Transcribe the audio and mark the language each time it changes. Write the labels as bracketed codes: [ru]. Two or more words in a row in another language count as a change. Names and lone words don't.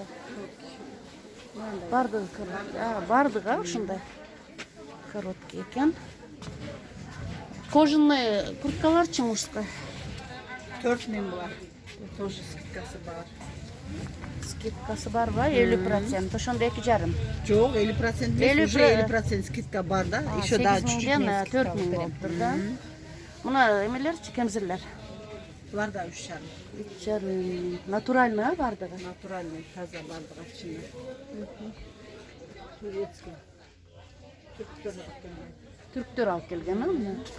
[ky] Бардыгы короткий. Бардыгы ушундай. Короткий экен. Кожаный курткаларчы мужской? 4 миң булар. Тоже скидкасы бар. Скидкасы бар ба? 50%. Ошондо 2,5. [kk] Жоқ, 50% емес, уже 50% скидка бар да. [ru] Еще да чуть-чуть [ky] 4 миң болуптур да. Мына эмелерчи, кемзирлер? Булар да 3,5. 3,5 миң. Натуральный бардыгы? Натуральный, таза бардыгы чыны. Турецкий. Түрктөр алып келген, а?